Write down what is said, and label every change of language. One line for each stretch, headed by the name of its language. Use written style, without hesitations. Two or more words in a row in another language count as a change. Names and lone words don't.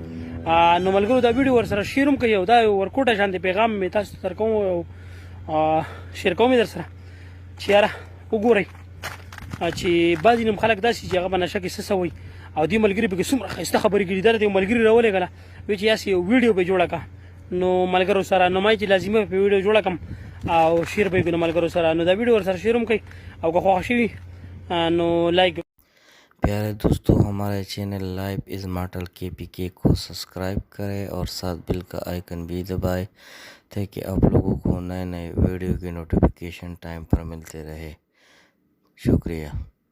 Pashto: نو ملګرو دا ویډیو ورسره شیر هم کوي او دا یو ورکوټه شانتې پیغام مې تاسو ته درکوم او شیر کوم یې در سره چې یاره وګورئ چې بعضې نوم خلک داسې چې هغه به نشه کې څه وایي او دې ملګري پکې څومره ښایسته خبرې کړي. دا یو ملګري راولېږله وایي چې یاسې یو ویډیو به جوړه کړه نو ملګرو سره نو ما چې لازمي په ویډیو جوړه کړم او شیر به یې کړو ملګرو سره. نو دا ویډیو ورسره شیر هم کوئ او که خوښه شوي نو لایک.
Urdu: پیارے دوستوں ہمارے چینل لائف از ماڈل KPK کو سبسکرائب کریں اور ساتھ بل کا آئیکن بھی دبائیں تاکہ آپ لوگوں کو نئے نئے ویڈیو کی نوٹیفیکیشن ٹائم پر ملتے رہے. شکریہ.